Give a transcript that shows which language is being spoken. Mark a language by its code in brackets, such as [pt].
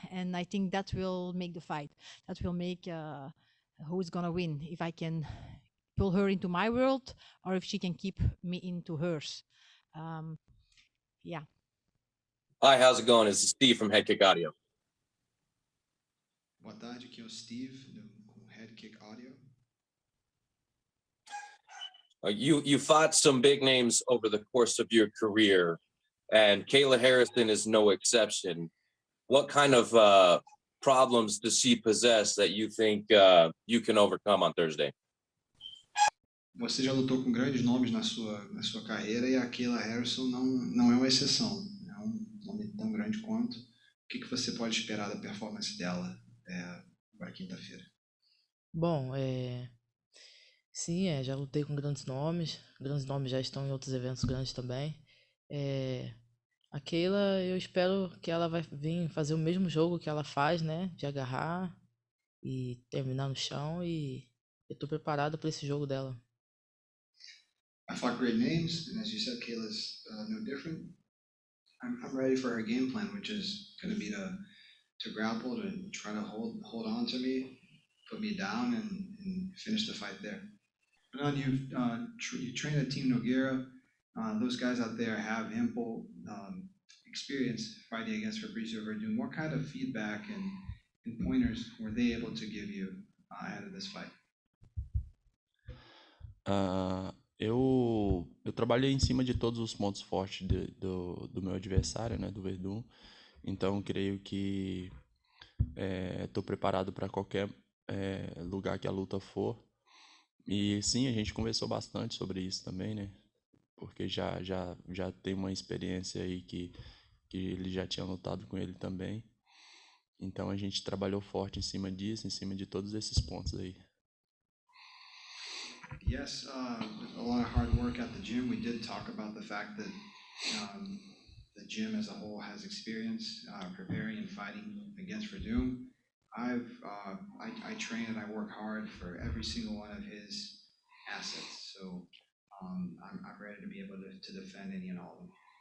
[en] And I think that will make the fight. That will make who's gonna win. If I can pull her into my world, or if she can keep me into hers. Yeah. Hi, how's it going? This is Steve from Head Kick Audio. [pt] Boa tarde, aqui é o Steve, com Head Kick Audio. [en] You fought some big names over the course of your career, and Kayla Harrison is no exception. what kind of problems does she possess that you think you can overcome on Thursday? [pt] Você já lutou com grandes nomes na sua carreira e a Kayla Harrison não é uma exceção. É um nome tão grande quanto. O que você pode esperar da performance dela para quinta-feira? Bom, sim, já lutei com grandes nomes já estão em outros eventos grandes também. A Kayla, eu espero que ela vai vir fazer o mesmo jogo que ela faz, né? De agarrar e terminar no chão, e eu tô preparado para esse jogo dela. [en] I fought great names, and as you said, Kayla's no different. I'm ready for her game plan, which is going to be to grapple, to try to hold on to me, put me down, and finish the fight there. But you train at Team Nogueira. Those guys out there have ample experience fighting against Fabrizio Verdun. What kind of feedback and pointers were they able to give you ahead of this fight? [pt] Eu trabalhei em cima de todos os pontos fortes do meu adversário, né, do Verdun. Então, creio que estou preparado para qualquer lugar que a luta for. E sim, a gente conversou bastante sobre isso também, né? Porque já tem uma experiência aí que ele já tinha lutado com ele também. Então a gente trabalhou forte em cima disso, em cima de todos esses pontos aí. [en] Yes, a lot of hard work at the gym. We did talk about the fact that the gym as a whole has experience preparing and fighting against Verdun. I train and I work hard for every single one of his assets, so I'm ready to be able to defend any and all of them.